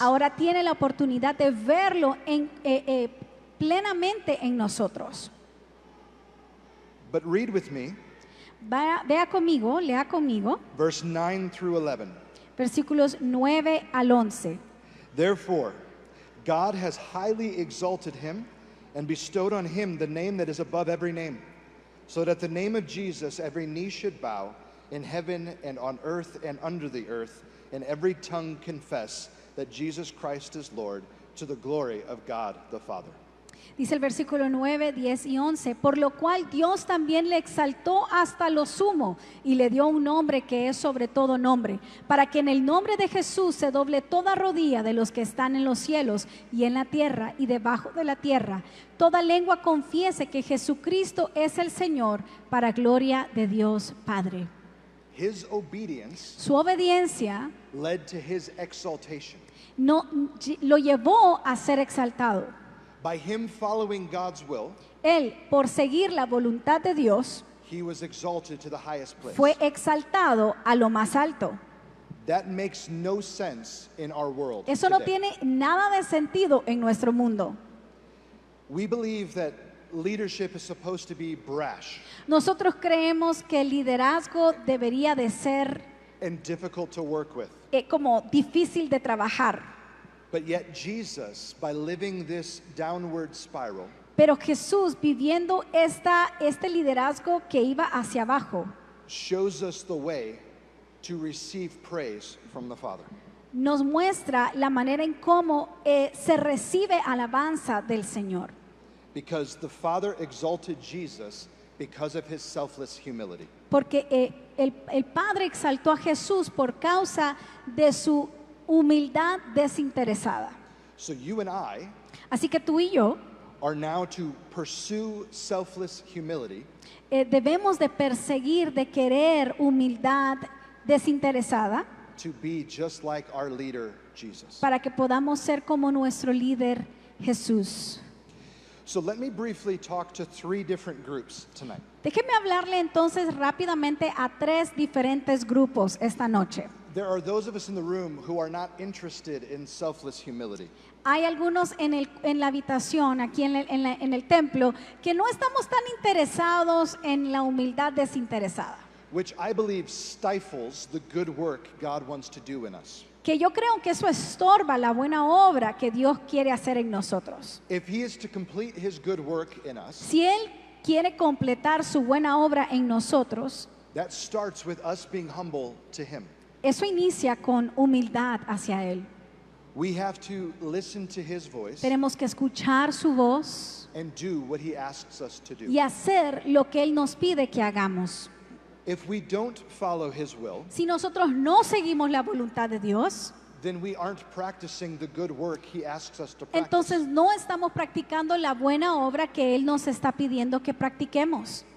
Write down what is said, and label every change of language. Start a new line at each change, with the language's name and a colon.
Spanish: ahora tiene la oportunidad de verlo plenamente en nosotros.
English: But read with me
Spanish: Vea conmigo, lea conmigo,
English: verse 9 through 11.
Spanish: versículos 9 al 11.
English: Therefore, God has highly exalted him and bestowed on him the name that is above every name, so that at the name of Jesus every knee should bow in heaven and on earth and under the earth, and every tongue confess that Jesus Christ is Lord, to the glory of God the Father.
Spanish: Dice el versículo 9, 10 y 11, por lo cual Dios también le exaltó hasta lo sumo y le dio un nombre que es sobre todo nombre, para que en el nombre de Jesús se doble toda rodilla de los que están en los cielos y en la tierra y debajo de la tierra, toda lengua confiese que Jesucristo es el Señor, para gloria de Dios Padre.
English: His obedience
Spanish: Su obediencia
English: led to his exaltation.
Spanish: lo llevó a ser exaltado.
English: By him following God's will,
Spanish: Él, por seguir la voluntad de Dios,
English: he was exalted to the highest place.
Spanish: fue exaltado a lo más alto.
English: That makes no sense in our world
Spanish: Eso no
English: today.
Spanish: tiene nada de sentido en nuestro mundo.
English: We believe that leadership is supposed to be brash
Spanish: Nosotros creemos que el liderazgo debería de ser
English: and difficult to work with.
Spanish: como difícil de trabajar.
English: But yet Jesus, by living this downward spiral,
Spanish: Pero Jesús, viviendo este liderazgo que iba hacia abajo,
English: shows us the way to receive praise from the Father.
Spanish: nos muestra la manera en cómo se recibe alabanza del Señor.
English: Because the Father exalted Jesus because of his selfless humility.
Spanish: Porque el Padre exaltó a Jesús por causa de su humildad desinteresada.
English: So you and I
Spanish: Así que tú y yo
English: are now to pursue selfless humility
Spanish: debemos de perseguir, de querer humildad desinteresada
English: to be just like our leader Jesus.
Spanish: para que podamos ser como nuestro líder Jesús.
English: So let me briefly talk to three different groups tonight.
Spanish: Déjeme hablarle entonces rápidamente a tres diferentes grupos esta noche.
English: There are those of us in the room who are not interested in selfless humility.
Spanish: Hay algunos en la habitación, aquí en el templo, que no estamos tan interesados en la humildad desinteresada.
English: Which I believe stifles the good work God wants to do in us.
Spanish: Que yo creo que eso estorba la buena obra que Dios quiere hacer en nosotros.
English: If he is to complete his good work in us,
Spanish: Si Él quiere completar su buena obra en nosotros,
English: that starts with us being humble to him.
Spanish: eso inicia con humildad hacia Él.
English: We have to listen to his voice
Spanish: Tenemos que escuchar su voz
English: and do what he asks us to do.
Spanish: y hacer lo que Él nos pide que hagamos.
English: If we don't follow his will,
Spanish: Si nosotros no seguimos la voluntad de Dios,
English: then we aren't practicing the good work he asks us to practice.
Spanish: entonces no estamos practicando la buena obra que Él nos está pidiendo que practiquemos.